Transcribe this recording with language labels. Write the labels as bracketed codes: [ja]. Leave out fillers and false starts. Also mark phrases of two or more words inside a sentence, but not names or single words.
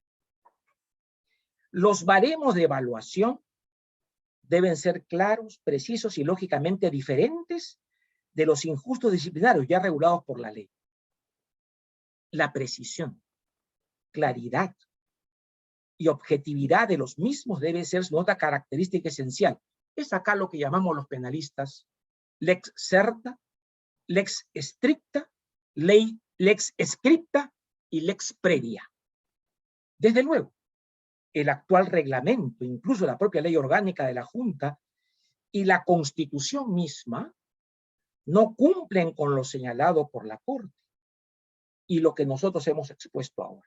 [es] Los baremos de evaluación deben ser claros, precisos y lógicamente diferentes de los injustos disciplinarios ya regulados por la ley. La precisión, claridad y objetividad de los mismos debe ser su otra característica esencial. Es acá lo que llamamos los penalistas [la] lex certa, lex stricta, [es] ley [la] lex scripta [es] y [la] lex previa. [es] Desde luego, el actual reglamento, incluso la propia ley orgánica de la Junta y la Constitución misma, no cumplen con lo señalado por la Corte y lo que nosotros hemos expuesto ahora.